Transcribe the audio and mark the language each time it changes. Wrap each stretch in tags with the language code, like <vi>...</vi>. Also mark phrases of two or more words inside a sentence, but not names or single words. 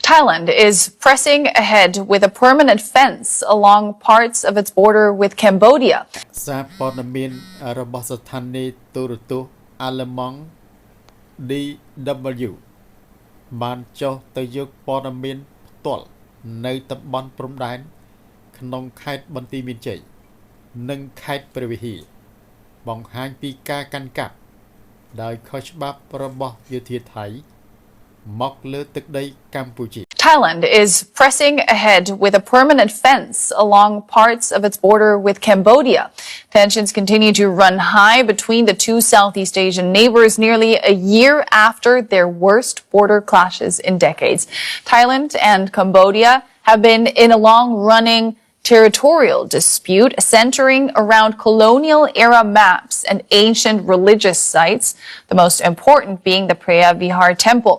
<en>Thailand is pressing ahead with a permanent fence along parts of its border with Cambodia.</en> <km>សារព័ត៌មានរបស់ស្ថានីយ៍ទូរទស្សន៍អាល្លឺម៉ង់ DW បានចុះទៅយកព័ត៌មានផ្ទាល់នៅតំបន់ព្រំដែនក្នុងខេត្តបន្ទាយមានជ័យនិងខេត្តព្រះវិហារបង្ហាញពីការកាន់កាប់ដោយខុសច្បាប់របស់យោធាថៃមកលើទឹកដីកម្ពុជា</km> <en>Thailand is pressing ahead with a permanent fence along parts of its border with Cambodia. Tensions continue to run high between the two Southeast Asian neighbors nearly a year after their worst border clashes in decades. Thailand and Cambodia have been in a long-running territorial dispute centering around colonial-era maps and ancient religious sites, the most important being the Preah Vihar Temple.</en>